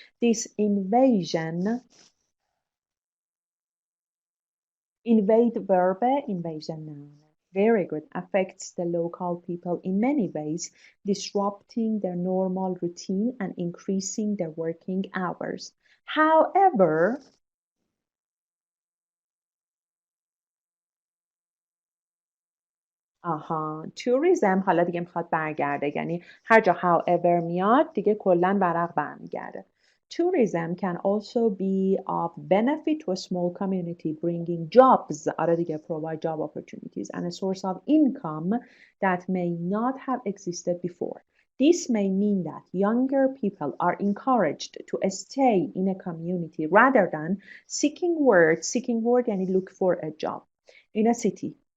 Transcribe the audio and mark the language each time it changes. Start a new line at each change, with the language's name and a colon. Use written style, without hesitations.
English: This invade verb, invasion noun. Very good. Affects the local people in many ways, disrupting their normal routine and increasing their working hours. However, tourism
Persian: حالا دیگه میخواد برگرده، یعنی هر جا however میاد دیگه کلا ورق برمیگرده.
English: Tourism can also be of benefit to a small community, bringing jobs,
Persian: آره دیگه,
English: provide job opportunities and a source of income that may not have existed before. This may mean that younger people are encouraged to stay in a community rather than seeking word یعنی look for a job in a city.